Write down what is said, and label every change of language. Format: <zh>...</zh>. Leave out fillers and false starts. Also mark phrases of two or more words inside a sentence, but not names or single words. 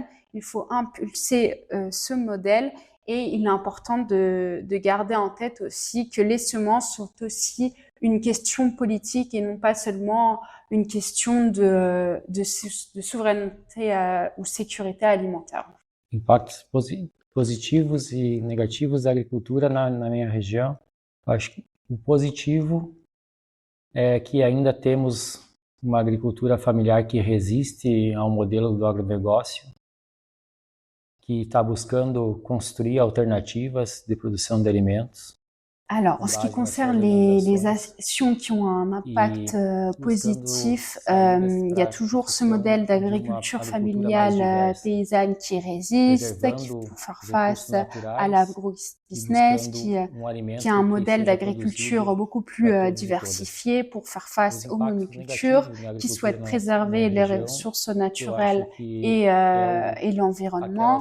<fr>Il faut impulser ce modèle et il est important de garder en tête aussi que les semences sont aussi une question politique et non pas seulement une question de souveraineté ou sécurité alimentaire.</fr> <pt>Impactos positivos e negativos da agricultura na minha região. Eu acho que o positivo é que ainda temos uma agricultura familiar que resiste ao modelo do agronegócio, que está buscando construir alternativas de produção de alimentos.</pt> <fr>Alors, en ce qui concerne les actions qui ont un impact positif, il y a toujours ce modèle d'agriculture familiale paysanne qui résiste, qui faut faire face à l'agro-business, qui a un modèle d'agriculture beaucoup plus diversifié pour faire face aux monocultures, qui souhaite préserver les ressources naturelles et l'environnement.</fr>